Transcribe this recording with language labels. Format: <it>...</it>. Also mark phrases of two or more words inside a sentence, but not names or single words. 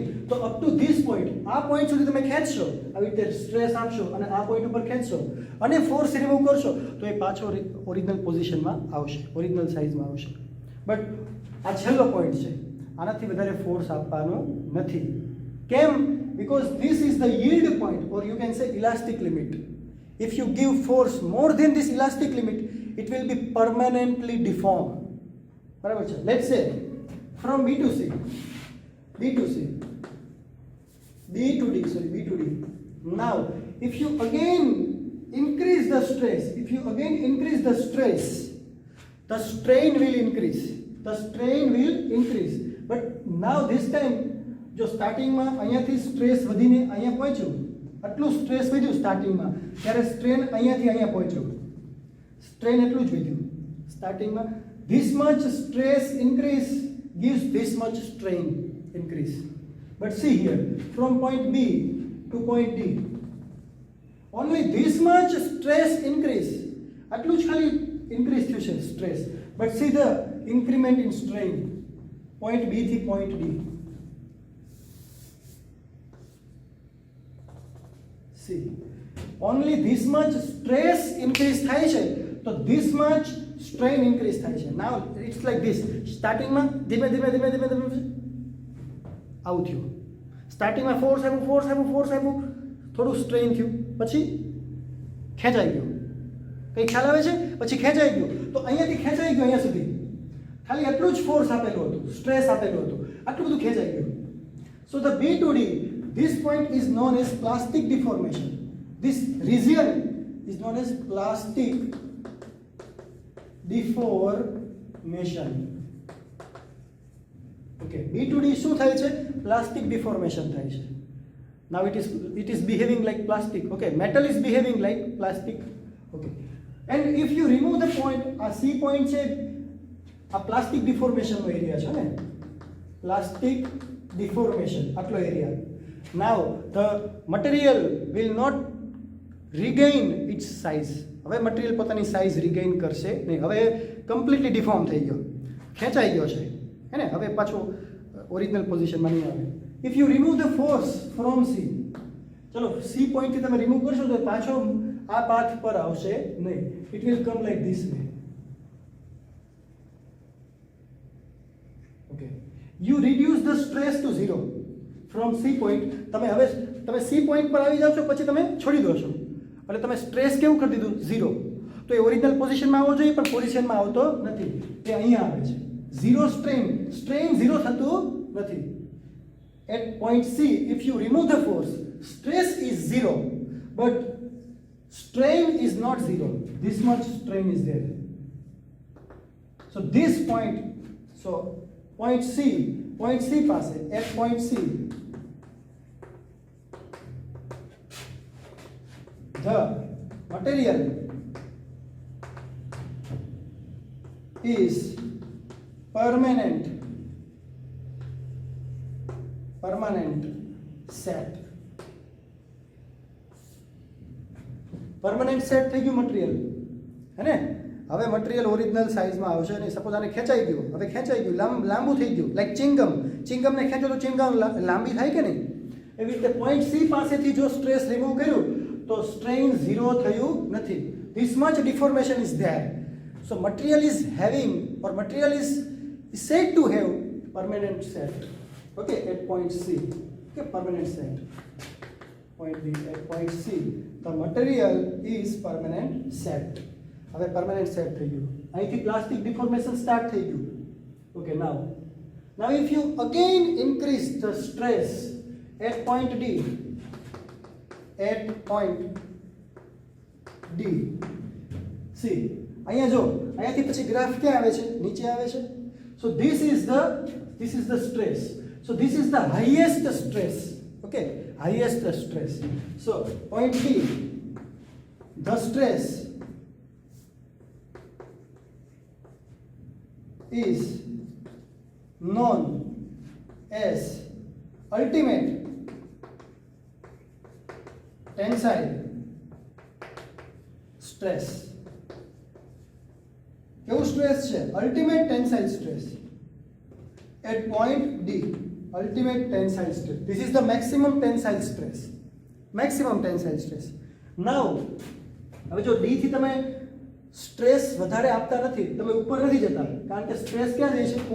<gu>તો</gu> <en>up to this point,</en> <gu>આ પોઈન્ટ સુધી તમે ખેંચશો, આવી રીતે સ્ટ્રેસ આપશો અને આ પોઈન્ટ ઉપર ખેંચશો અને</gu> <en>force remove</en> <gu>કરશો તો એ પાછો ઓરિજિનલ પોઝિશનમાં આવશે, ઓરિજિનલ સાઇઝમાં આવશે. બટ આ છેલ્લો પોઈન્ટ છે, આનાથી વધારે ફોર્સ આપવાનો નથી.</gu> <en>કેમ? because this is the yield point or you can say elastic limit. If you give force more than this elastic limit, it will be permanently deformed.</en> <gu>બરાબર છે?</gu> <en>Let's say from B to D. Now, if you again increase the stress, the strain will increase. But now this time,</en> <gu>જો સ્ટાર્ટિંગમાં અહીંયાથી સ્ટ્રેસ વધીને અહીંયા પહોંચ્યું, આટલું સ્ટ્રેસ વધ્યું સ્ટાર્ટિંગમાં, ત્યારે સ્ટ્રેન અહીંયાથી અહીંયા પહોંચ્યું, સ્ટ્રેન એટલું જ વધ્યું સ્ટાર્ટિંગમાં.</gu> <en>This much stress increase gives this much strain increase. But see here, from point B to point D, only this much stress increase.</en> <gu>આટલું જ ખાલી increase થયું છે stress.</gu> <en>But see the increment in strain. point B થી point D. See, only this much stress increase</en> <gu>થાય છે તો</gu> <en>this much strain increase</en> <gu>થાય છે.</gu> <en>Now it's like this.</en> <gu>Starting માં ધીમે ધીમે ધીમે ધીમે ધીમે આવું થયું. સ્ટાર્ટિંગ માં ફોર્સ આવ્યું, થોડું સ્ટ્રેન થયું, પછી ખેંચાઈ ગયું. કઈ ખ્યાલ આવે છે? પછી ખેંચાઈ ગયું. તો અહીંયાથી ખેંચાઈ ગયું અહીંયા સુધી. ખાલી એટલું જ ફોર્સ આપેલું હતું, સ્ટ્રેસ આપેલું હતું, આટલું બધું ખેંચાઈ ગયું.</gu> <en>So the B to D, this point is known as plastic deformation. This region is known as plastic deformation.</en> <gu>Okay,</gu> <en>B to D</en> <gu>શું થાય છે?</gu> <en>Plastic deformation</en> <gu>થાય છે.</gu> <en>Now it is behaving like plastic. Okay, metal is behaving like plastic. Okay, and if you remove the point,</en> <gu>આ C point છે, આ</gu> <en>plastic deformation</en> <gu>નો એરિયા છે ને,</gu> <en>plastic deformation</en> <gu>આટલો એરિયા.</gu> <en>Now the material will not regain its size.</en> <gu>હવે મટીરિયલ પોતાની સાઇઝ રિગેઇન કરશે નહીં. હવે</gu> <en>completely deform</en> <gu>થઈ ગયો, ખેંચાઈ ગયો છે, હે ને? હવે પાછો ઓરિજિનલ પોઝિશનમાં નહીં આવે.</gu> <en>if you remove the force from C,</en> <gu>ચલો સી પોઈન્ટથી તમે રિમૂવ કરશો તો પાછો આ પાથ પર આવશે નહીં.</gu> <en>it will come like this way. okay, you reduce the stress to 0 from C point.</en> <gu>તમે સી પોઈન્ટ પર આવી જાવ છો, પછી તમે છોડી દો છો, એટલે તમે સ્ટ્રેસ કેવું કરી દીધું? 0. તો એ ઓરિજિનલ પોઝિશનમાં આવવો જોઈએ, પણ પોઝિશનમાં આવતો નથી, એ અહીંયા આવે છે. 0 સ્ટ્રેન 0 થતું નથી.</gu> <en>At point C, if you remove the force, stress is 0, but strain is not 0. This much strain is there. So this point, point C પાસે, at point C, the material is permanent set.</en> <gu>પરમનન્ટ સેટ થઈ ગયું મટીરિયલ, હે ને? હવે મટીરિયલ ઓરિજિનલ સાઇઝમાં આવશે નહીં. સપોઝ આને ખેંચાઈ ગયું, હવે ખેંચાઈ ગયું, લાંબુ થઈ ગયું, લાઈક ચિંગમને ખેંચો તો ચિંગમ લાંબી થાય કે નહીં? એવી રીતે પોઈન્ટ સી પાસેથી જો સ્ટ્રેસ રિમૂવ કર્યું તો સ્ટ્રેઇન 0 થયું નથી.</gu> <en>This much deformation is there. So material is having, or material is said to have permanent set. Okay, at point C. Okay, permanent set. Point B, at point C, the material is permanent set.</en> <gu>હવે</gu> <en>permanent set</en> <gu>થઈ ગયું. અહીંથી</gu> <en>plastic deformation</en> <gu>start થઈ ગયું.</gu> <en>Okay, now if you again increase the stress at point D, see,</en> <gu>અહીંયા જો, અહીંયાથી પછી ગ્રાફ ક્યાં આવે છે? નીચે આવે છે.</gu> <en>So this is the stress. So this is the highest stress. Okay, highest stress. So point B, the stress is known as ultimate tensile stress.</en> <gu>કેવું સ્ટ્રેસ છે?</gu> <en>ultimate tensile stress at point D. Ultimate tensile stress. This is the maximum tensile stress. Now,</en> <gu>હવે જો D થી તમે સ્ટ્રેસ વધારે આપતા નથી, તમે ઉપર નથી જતા, કારણ કે સ્ટ્રેસ ક્યાં જાય છે?</gu>